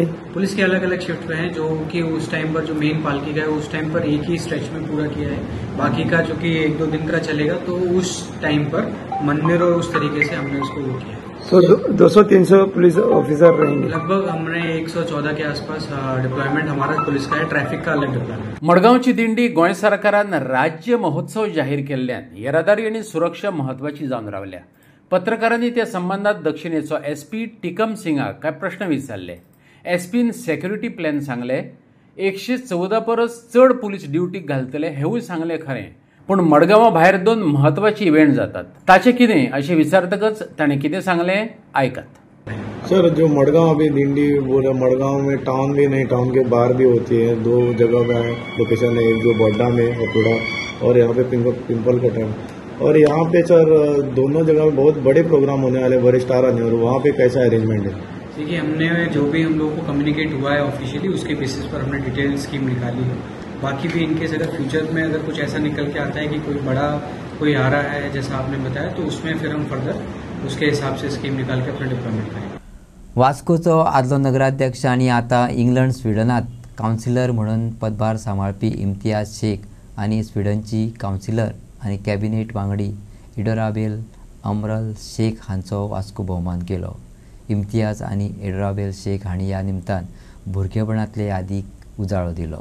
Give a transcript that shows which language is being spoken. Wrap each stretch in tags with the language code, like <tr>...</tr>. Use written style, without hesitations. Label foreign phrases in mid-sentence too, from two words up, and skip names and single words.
<hi>पुलिस के अलग अलग शिफ्ट हैं, जो कि उस टाइम पर जो मेन पालकी का है उस टाइम पर एक ही स्ट्रेच में पूरा किया है। बाकी का जो कि 1-2 दिन का चलेगा, तो उस टाइम पर मंदिर और उस तरीके से हमने उसको वो किया है। सो 200-300</hi> <en>police officer</en> <hi>रहेंगे लगभग। हमने 114 के आसपास डिप्लॉयमेंट हमारा पुलिस का है, ट्रॅफिक का अलग डिप्लॉयमेंट।</hi> <kok>मडगावची दिंडी गोंय सरकारान राज्य महोत्सव जाहीर केल्ल्यान येरादारी आणि सुरक्षा महत्वाची जावन रावल्या। पत्रकारांनी त्या संबंधात दक्षिणेचो SP टिकम सिंगाक काय प्रश्न विचारले। SPन</kok> <en>security plan</en> <kok>सांगले, 114 परस चड पुलीस ड्युटीक घालतले हेवूय सांगले खरें, पण मडगांवा भायर 2 महत्वाची इव्हेंट जातात, ताचे कितें अशें विचारतकच ताणें कितें सांगलें आयकात।</kok> <hi>सर, जो मडगांव अभी दिंडी बोला, मडगांव में टाउन भी नहीं, टाउन के बाहर भी होती है। 2 जगह का लोकेशन है, एक जो बड्डा में अतुड़ा और यहाँ पे पिंपल कटन। और यहाँ पे सर दोनों जगह में बहुत बड़े प्रोग्राम होने वाले, बड़े स्टार आने, और वहाँ पे कैसा अरेंजमेंट है? देखिए, हमने जो भी हम लोगों को कम्युनिकेट हुआ है ऑफिशियली, उसके बेसिस पर हमने</hi> <en>detail scheme</en> <hi>निकाली है। बाकी भी इनकेस अगर फ्यूचर में अगर कुछ ऐसा निकल के आता है कि कोई बड़ा कोई आ रहा है जैसा आपने बताया, तो उसमें फिर हम फर्दर उसके हिसाब से स्कीम निकाल के अपना डिप्लॉयमेंट करेंगे।</hi> <kok>वास्कोचो आदलो नगराध्यक्ष आणि आता इंग्लंड स्वीडनात कावन्सिलर म्हणून पदभार सांबाळपी इम्तियाज शेख आणि स्वीडनची कावन्सिलर आणि कॅबिनेट वांगडी इडोराबेल अमरल शेख हांचो वास्को भोवमान केलो। इम्तियाज आणि इडोराबेल शेख हांणी ह्या निमतान भुरगेपणांतले यादीक उजाळो दिलो।</kok>